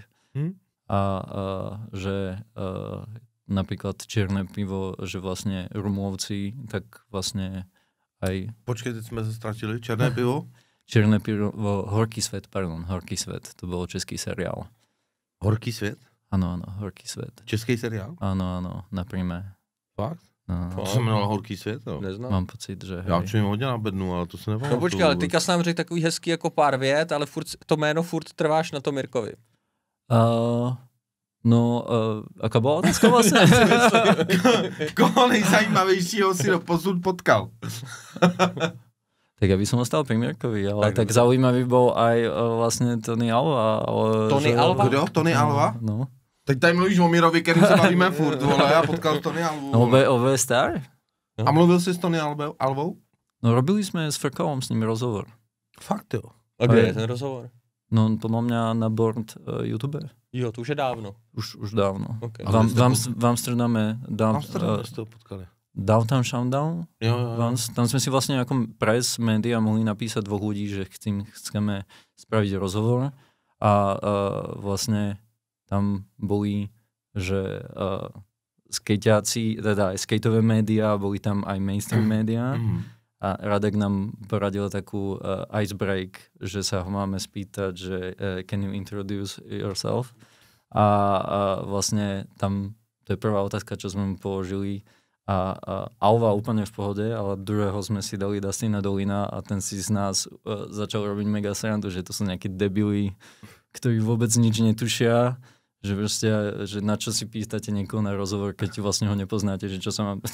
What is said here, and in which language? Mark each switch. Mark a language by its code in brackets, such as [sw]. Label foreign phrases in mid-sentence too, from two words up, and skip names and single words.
[sk] A že napríklad čierne pivo, že vlastne Rumlovci, tak vlastne aj... [cs] Počkej, teď sme sa stratili. Černé pivo? [sk] Černé pivo, Horký svet. To bol český seriál. [cs] Horký svět? [sk] Áno, Horký svet. [cs] Český seriál? [sk] Áno, na Prime. Fakt? No. [cs] To se jmenoval Horký svět, jo? Neznám. [sk] Mám pocit, že [cs] Já [sk] hej. [cs] čím hodně na bednu, ale to se nepamatuju. No počkej, ale teďka jsi nám řekl takový hezký jako pár vět, ale furt, to jméno furt trváš na tom Mirkovi. [sk] Aká bola otázka vlastne? [cs] Koho nejzajímavějšího si doposud potkal? [sk] Tak ja by som ostal pri Mirkovi, ale tak zaujímavý bol aj vlastne Tony Alva. Tony Alva? [cs] Kdo? Tony Alva? No. Teď tady mluvíš o Mirovi, který se bavíme furt, vole, já potkal Tony Alvu. OV Star? A mluvil jsi s Tony Alvou? [sk] No robili sme s Frkalom s ním rozhovor. [cs] Fakt jo. A kde je ten rozhovor? [sk] No podľa mňa na board YouTube. [cs] Jo, to už je dávno. Už dávno. Okay. [sk] V Amsterdame ste ho potkali. Downtown Showdown. [cs] Jo. [sk] Tam sme si vlastne ako press média mohli napísať dvoch ľudí, že chceme spraviť rozhovor a vlastne tam boli, že skejťáci, teda aj skejtové médiá, boli tam aj mainstream médiá a Radek nám poradil takú icebreak, že sa ho máme spýtať, že [en] can you introduce yourself? [sk] A vlastne tam, to je prvá otázka, čo sme mu položili, a Alva úplne v pohode, ale druhého sme si dali Dustina Dolina a ten si z nás začal robiť mega srandu, že to sú nejakí debili, ktorí vôbec nič netušia, že proste, že na čo si pýtate niekoho na rozhovor, keď vlastne ho nepoznáte, že čo sa mám...